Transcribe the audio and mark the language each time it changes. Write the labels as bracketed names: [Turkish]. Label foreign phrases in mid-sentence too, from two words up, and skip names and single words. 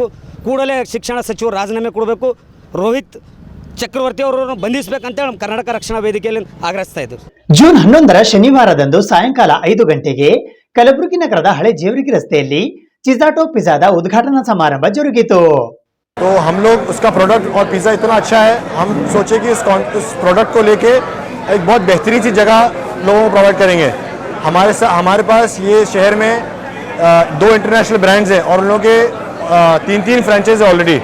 [Kannada] ಕೂಡಲೇ ಶಿಕ್ಷಣ ಸಚಿವರು ರಾಜೀನಾಮೆ ಕೊಡಬೇಕು. ರೋಹಿತ್ ಚಕ್ರವರ್ತಿ ಅವರನ್ನು ಬಂಧಿಸಬೇಕಂತೇಳಿ ನಮ್ಮ ಕರ್ನಾಟಕ ರಕ್ಷಣಾ ವೇದಿಕೆಯಲ್ಲಿ ಆಗ್ರಹಿಸ್ತಾ ಇದ್ದೀವಿ. ಜೂನ್ 11ರ ಶನಿವಾರದಂದು ಸಾಯಂಕಾಲ 5 ಗಂಟೆಗೆ ಕಲಬುರಗಿ ನಗರದ ಹಳೆ ಜೇವರ್ಗಿ ರಸ್ತೆಯಲ್ಲಿ ಚಿಜಾಟೋ ಪಿಜ್ಜಾದ ಉದ್ಘಾಟನಾ ಸಮಾರಂಭ ಜರುಗಿತು. [Hindi] तो हम लोग उसका प्रोडक्ट और पिज़्ज़ा इतना अच्छा है, हम सोचे कि इस प्रोडक्ट को लेके एक बहुत बेहतरीन सी जगह लोगों को प्रोवाइड करेंगे। हमारे पास ये शहर में 2 [English] international brands [Hindi] हैं और उन लोगों के 3 फ्रेंचाइज है ऑलरेडी।